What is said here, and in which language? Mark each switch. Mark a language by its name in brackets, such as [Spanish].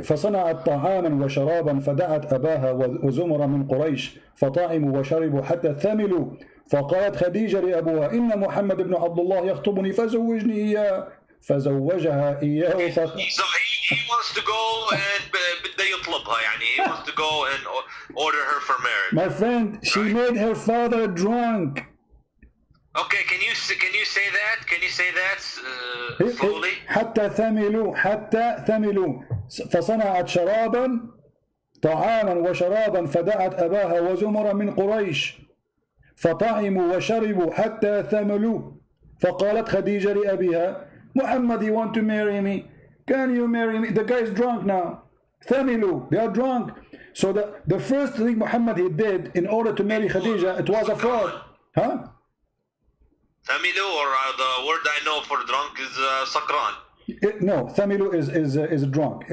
[Arabic] فصنعت طعاما وشرابا فدعت أباها وزمر من قريش فطعموا وشربوا حتى ثملوا فقالت خديجة لأبوها إن محمد بن عبد الله يخطبني فزوجني إياه فزوجها إياه [English] he wants to go and بده يطلبها يعني he wants to go and order her for marriage. My friend, she made her father drunk. Okay, can you say that? Can you say that slowly? [Arabic] حتى ثملوا فصنعت شرابا طعاما وشرابا فدعت أباها وزمرا من قريش فطعموا وشربوا حتى ثملوا فقالت خديجة لأبيها محمد, you want to marry me? [English] Can you marry me? The guy is drunk now. ثملوا, they are drunk. So the first thing Muhammad he did in order to marry Khadija, it was a fraud. Huh? Thamilu, or the word I know for drunk is sakran. No, Thamilu is drunk.